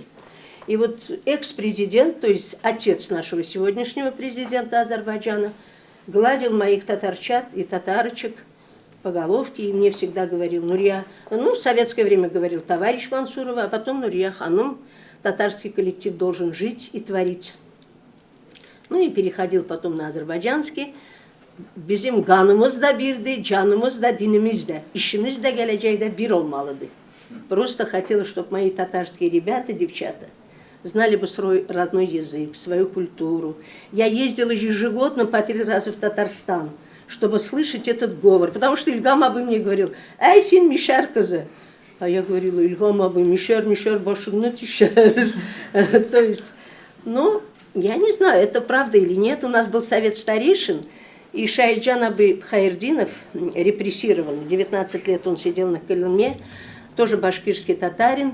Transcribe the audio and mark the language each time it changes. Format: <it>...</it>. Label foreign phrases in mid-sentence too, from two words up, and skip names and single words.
<ru>И вот экс-президент, то есть отец нашего сегодняшнего президента Азербайджана, гладил моих татарчат и татарочек по головке, и мне всегда говорил: Нурия, ну, в советское время говорил товарищ Мансурова, а потом Нурия Ханум, татарский коллектив должен жить и творить. Ну и переходил потом на азербайджанский.</ru> <az>Bizim kanımız da birdi, canımız da dinimiz de, işimiz de geleceğde bir olmalıdı.</az> <ru>Просто хотела, чтобы мои татарские ребята, девчата, знали бы свой родной язык, свою культуру. Я ездила ежегодно по 3 раза в Татарстан, чтобы слышать этот говор. Потому что Ильгам Абы мне говорил:</ru> <tt>«Ай, син мишар кызы».</tt> <ru>А я говорила:</ru> <tt>«Ильгам Абы, мишар, башыгны тишар».</tt> <ru>То есть, ну, я не знаю, это правда или нет. У нас был совет старейшин, и Шаильджан Абы Хайрдинов репрессирован. 19 лет он сидел на Колыме, тоже башкирский татарин.</ru>